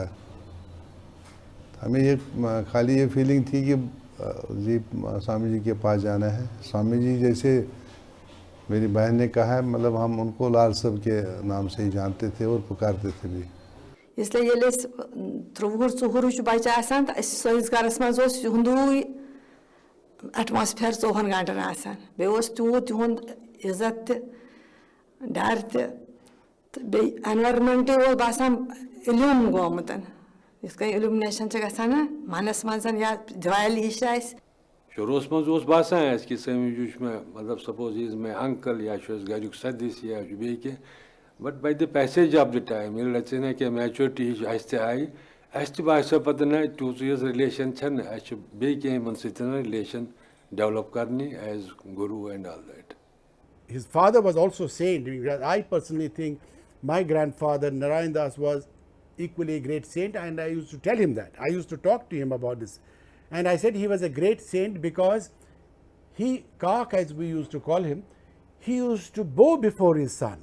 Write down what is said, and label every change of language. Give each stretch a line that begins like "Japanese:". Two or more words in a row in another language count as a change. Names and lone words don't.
Hindi: हमें ये खाली ये फीलिंग थी कि जी स्वामी जी के पास जाना है. स्वामी जी जैसे मेरी बहन ने कहा है, मतलब हम उनको लाल साहब के नाम से ही जानते थे और पुकारते थे भी.
Kashmiri: इसलिए ये 3-4 बच्चे आसान तो सोइस घरस मज हुंदू एटमॉस्फेयर 4 घंटन आसान बेस तूत तुंद इज्जत डर तो एनवायरमेंट बसान इल्यूम गोमुतन इसका इल्यूमिनेशन गसान मनस मजन या ज्वाइल हिश शुरू मज बसान कि स्वामी जी मतलब
English: suppose is my uncle
Kashmiri: या गरुक सदस्य या बे कह.
English: But by the passage of the time, maturity
Kashmiri: आई बासो पे ना
English: 2 years relation relation develop करनी as guru and all that. His father was also saint. I personally think my grandfather Narayan Das was equally a great saint, and I used to tell him that. I used to talk to him about this, and I said he was a great saint because he, Kak as we used to call him, he used to bow before his son.